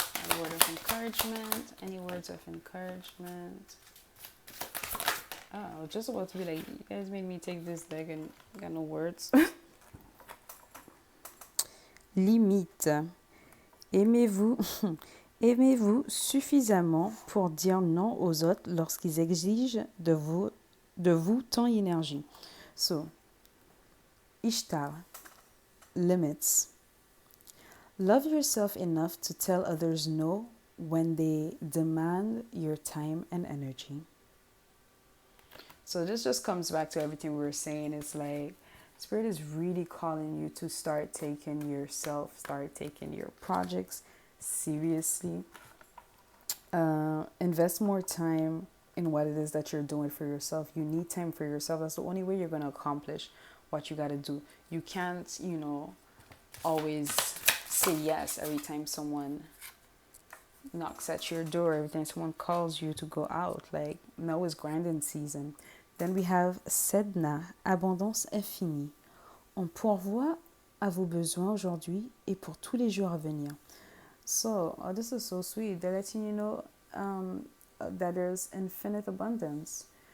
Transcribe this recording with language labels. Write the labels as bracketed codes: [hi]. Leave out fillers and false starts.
[en] A word of encouragement. Any words of encouragement? Oh, just about to be like, you guys made me take this deck and got no words. [fr] Limite. Aimez-vous aimez-vous suffisamment pour dire non aux autres lorsqu'ils exigent de vous temps et énergie. [en] So, Ishtar, limits. Love yourself enough to tell others no when they demand your time and energy. So this just comes back to everything we were saying. It's like Spirit is really calling you to start taking yourself, start taking your projects seriously. Invest more time in what it is that you're doing for yourself. You need time for yourself. That's the only way you're going to accomplish what you got to do. You can't, always say yes every time someone knocks at your door, every time someone calls you to go out. Like, now is grinding season. Then we have Sedna, [fr] abondance infinie. On pourvoit à vos besoins aujourd'hui et pour tous les jours à venir. [en] So, this is so sweet. They're letting you know that there's infinite abundance.